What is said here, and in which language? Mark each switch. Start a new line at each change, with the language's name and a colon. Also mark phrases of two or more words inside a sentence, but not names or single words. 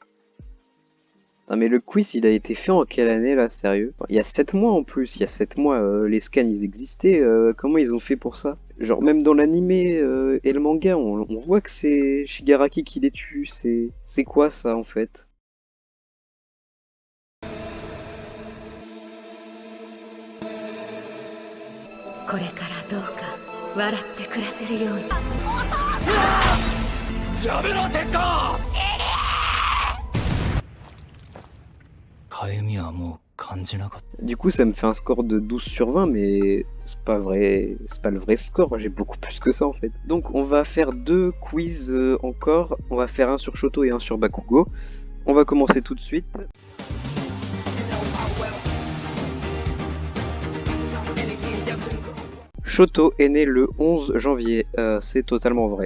French: Non mais le quiz, il a été fait en quelle année, là, sérieux? Il y a 7 mois en plus, il y a 7 mois, les scans, ils existaient, comment ils ont fait pour ça? Genre, même dans l'animé et le manga, on voit que c'est Shigaraki qui les tue, c'est quoi ça, en fait?
Japanese: これからどうか笑って暮らせるように。やめろ、鉄火！かゆみはもう感じなかった。
French: Du coup, ça me fait un score de 12 sur 20, mais c'est pas vrai, c'est pas le vrai score, j'ai beaucoup plus que ça en fait. Donc on va faire 2 quiz encore, on va faire un sur Shoto et un sur Bakugo. On va commencer tout de suite. Shoto est né le 11 janvier, c'est totalement vrai.